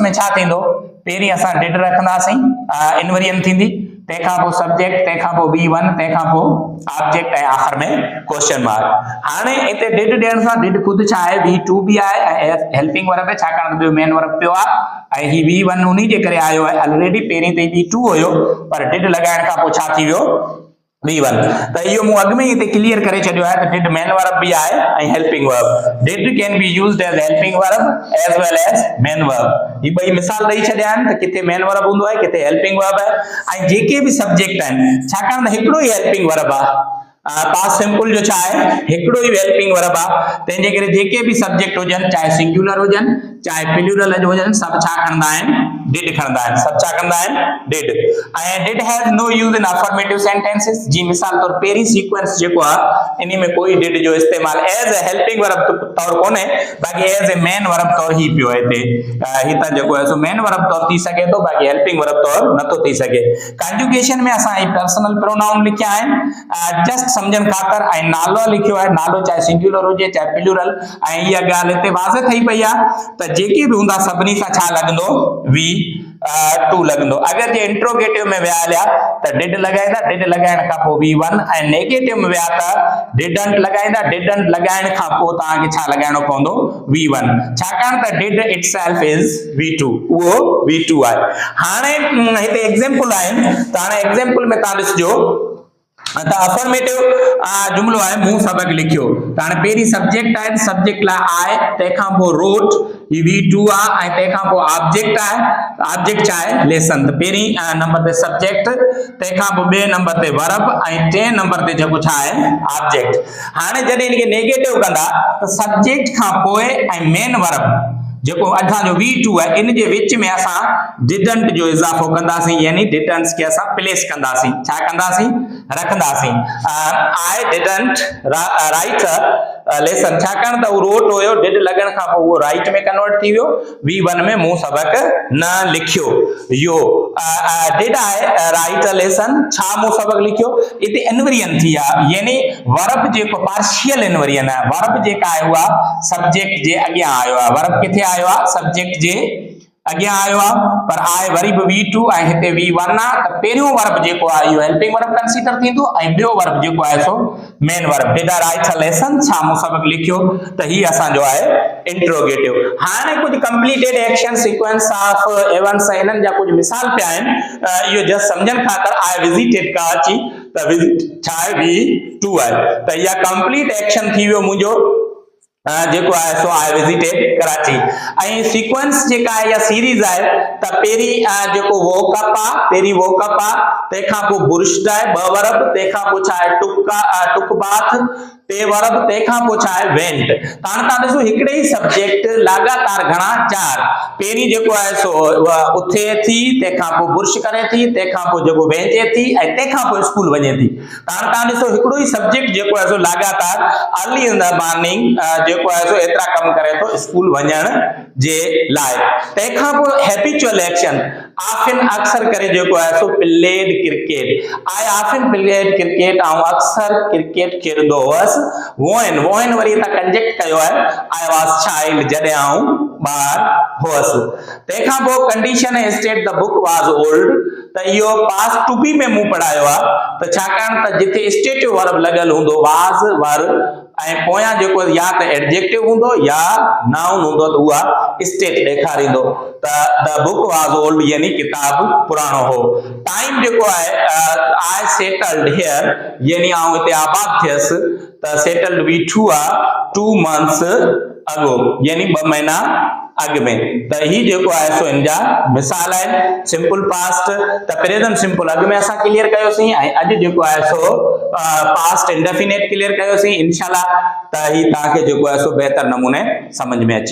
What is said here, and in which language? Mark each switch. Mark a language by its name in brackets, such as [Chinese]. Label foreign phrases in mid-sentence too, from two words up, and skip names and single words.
[Sindhi] में छा थींदो पहिरीं असां डिड रखंदासीं इनवेरियन थींदी तंहिंखां पोइ सब्जेक्ट तंहिंखां पोइ V1 तंहिंखां पोइ ऑब्जेक्ट ऐं आख़िर में [English] question mark [Sindhi] हाणे हिते डिड ॾियण सां डिड ख़ुदि छा आहे V2 बि आहे ऐं [English] helping verb [Sindhi] आहे छाकाणि त ॿियो [English] main verb [Sindhi] पियो आहे ऐं ही V1 उन्ही जे करे आयो आहे ऑलरेडी पहिरीं ते V2 हुयो पर डिड लॻाइण खां पोइ छा थी वियो V1 त इहो मूं अॻु में ई हिते क्लियर करे छॾियो आहे त [English] did main verb [Sindhi] बि आहे ऐं [English] helping verb did can be used as helping verb as well as main verb [Sindhi] ही ॿई मिसाल ॾेई छॾिया आहिनि त किथे [English] main verb [Sindhi] हूंदो आहे किथे [English] helping verb [Sindhi] आहे ऐं जेके बि सब्जेक्ट आहिनि छाकाणि त हिकिड़ो ई [English] helping verb [Sindhi] आहे [English] past simple [Sindhi] जो छा आहे हिकिड़ो ई [English] helping verb [Sindhi] आहे तंहिंजे करे जेके बि सब्जेक्ट हुजनि चाहे सिंगुलर हुजनि चाहे प्लूरल हुजनि सभु छा खणंदा आहिनि डिड खणंदा आहिनि सभु छा कंदा आहिनि डिड ऐं [English] did has no use in affirmative sentences [Sindhi] जी मिसाल तौर पहिरीं सीक्वेंस जेको आहे इन में कोई डिड जो इस्तेमाल [English] as a helping verb [Sindhi] तौर कोन्हे बाक़ी [English] as a main verb [Sindhi] तौर ही पियो आहे हिते ही त जेको आहे सो [English] main verb [Sindhi] तौर थी सघे थो बाक़ी [English] helping verb [Sindhi] तौर नथो थी सघे कंजुगेशन में असां [English] personal pronoun [Sindhi] लिखिया आहिनि जस्ट समझण ख़ातिर ऐं नालो लिखियो आहे नालो चाहे सिंगुलर हुजे चाहे प्लूरल ऐं इहा ॻाल्हि हिते वाज़े ठही पई आहे त जेके बि हूंदा सभिनी सां छा लॻंदो V2 लॻंदो अगरि जे इंट्रोगेटिव में विया हलिया त डिड लॻाईंदा डिड लॻाइण खां पोइ V1 ऐं नेगेटिव में विया त डिडंट लॻाईंदा डिडंट लॻाइण खां पोइ तव्हांखे छा लॻाइणो पवंदो V1 छाकाणि त [English] did itself is V2 [Sindhi] उहो V2 आहे हाणे हिते एग्जांपल आहिनि त हाणे एग्जांपल में तव्हां ॾिसजो त अफर्मेटिव जुमलो आहे मूं सबक लिखियो त हाणे पहिरीं सब्जेक्ट आहे सब्जेक्ट लाइ आहे तंहिंखां पोइ रोट ही V2 आहे ऐं तंहिंखां पोइ ऑब्जेक्ट आहे ऑब्जेक्ट छा आहे लेसन त पहिरीं नंबर ते सब्जेक्ट तंहिंखां पोइ ॿिए नंबर ते वर्ब ऐं टे नंबर ते जेको छा आहे ऑब्जेक्ट हाणे जॾहिं इनखे नेगेटिव कंदा त सब्जेक्ट खां पोइ ऐं [English] main verb [Sindhi] जेको असांजो V2 आहे इन जे विच में असां डिडंट जो इज़ाफ़ो कंदासीं यानी डिडंट्स खे असां प्लेस कंदासीं छा कंदासीं रखंदासीं [English] I didn't write lesson [Sindhi] छाकाणि त उहो रोट हुयो डिड लॻण खां पोइ उहो राइट में कन्वर्ट थी वियो V1 में मूं सबक न लिखियो यो डिड आहे [English] write lesson [Sindhi] छा मूं सबक लिखियो हिते इनवेरियन थी आहे यानी वर्ब जेको [English] partial inversion [Sindhi] आहे वर्ब जेका आहे उहा सब्जेक्ट जे अॻियां आयो आहे वर्ब किथे आयो आहे सब्जेक्ट जे अॻियां आयो आहे पर आहे वरी बि V2 ऐं हिते V1 आहे त पहिरियों वर्ब जेको आहे इहो [English] helping verb [Sindhi] कंसीडर थींदो ऐं ॿियो वर्ब जेको आहे सो [English] main verb did I write a lesson [Sindhi] छा मूं सबक लिखियो त ही असांजो आहे इंट्रोगेटिव हाणे कुझु [English] completed action sequence of events [Sindhi] हिननि जा कुझु मिसाल पिया आहिनि इहो जस्ट सम्झण ख़ातिर [English] I visited Karachi [Sindhi] त विजिट छा आहे V2 आहे त इहा [English] complete action [Sindhi] थी वियो मुंहिंजो जेको आहे सो [English] I visited Karachi [Sindhi] ऐं सीक्वेंस जेका आहे या सीरीज़ आहे त पहिरीं जेको वोकअप आहे पहिरीं वोकअप आहे तंहिंखां पोइ बुर्श्ड आहे ॿ वर्ब तंहिंखां पोइ छा आहे [English] took bath [Sindhi] टे वर्ब तंहिंखां पोइ छा आहे वेंट त हाणे तव्हां ॾिसो हिकिड़े ई सब्जेक्ट लगातार घणा चार पहिरीं जेको आहे सो उथे थी तंहिंखां पोइ बुर्श करे थी तंहिंखां पोइ जेको वेंचे थी ऐं तंहिंखां पोइ स्कूल वञे थी त हाणे तव्हां ॾिसो हिकिड़ो ई सब्जेक्ट जेको आहे सो लगातार [English] early in the morning [Sindhi] जेको आहे सो एतिरा कम करे थो स्कूल वञण जे लाइ तंहिंखां पोइ [English] habitual action often [Sindhi] अक्सर करे जेको आहे सो [English] played cricket I often played cricket [Sindhi] ऐं अक्सर क्रिकेट खेॾंदो हुअसि वोइन वरी त कंजेक्ट कयो आहे [English] I was child [Sindhi] जॾहिं आऊं ॿार हुअसि तंहिंखां पोइ [English] condition state the book was old [Sindhi] त इहो [English] past to be [Sindhi] में मूं पढ़ायो आहे त छाकाणि त जिथे [English] stative verb [Sindhi] लॻल हूंदो [English] was were [Sindhi] ऐं पोयां जेको या त एडजेक्टिव हूंदो या नाउन हूंदो त उहा स्टेट ॾेखारींदो त [English] the book was old [Sindhi] यानी किताब पुराणो हो टाइम जेको आहे आई [English] settled here [Sindhi] यानी आऊं हिते आबाद थियसि त सेटल्ड V2 आहे 2 months अगो यानी 2 महीना अॻु में त ही जेको आहे सो इन जा मिसाल आहिनि [English] simple past [Sindhi] त [English] present simple [Sindhi] अॻु में असां क्लियर कयोसीं ऐं अॼु जेको आहे सो [English] past indefinite [Sindhi] क्लियर कयोसीं इंशाल्लाह त ही तव्हांखे जेको आहे सो बहितर नमूने समझ में अची